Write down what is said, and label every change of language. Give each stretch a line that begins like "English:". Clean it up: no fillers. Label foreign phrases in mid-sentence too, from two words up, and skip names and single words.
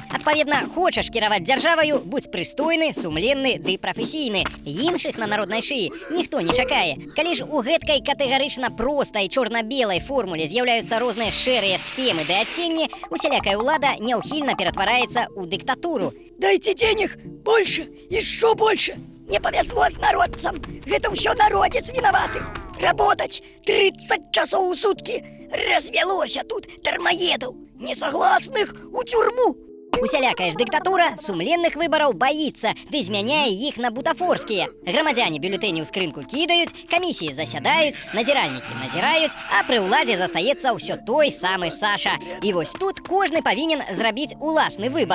Belarusian: Адпаведна, хочаш кіраваць дзяржаваю, будзь прыстойны, сумленны ды прафесійны. Іншых на народнай шыі ніхто не чакае. Калі ж у гэткай катэгарычна простай чорна-белай формуле з'яўляюцца розныя шэрыя схемы ды адценні, усялякая ўлада няўхільна ператвараецца ў дыктатуру.
Russian: Дайте денег больше, еще больше. Не повезло с народцам. Это все народец виноваты. Работать 30 часов в сутки. Развелося тут дармоедов. Несогласных у тюрьму.
Belarusian: Усялякая ж дыктатура сумленных выбараў баіцца, ды змяняе іх на бутафорскія. Грамадзяне бюлетэні ў скрынку кідаюць, камісіі засядаюць, назіральнікі назіраюць, а пры ўладзе застаецца ўсё той самы Саша. І вось тут кожны павінен зрабіць уласны выбар.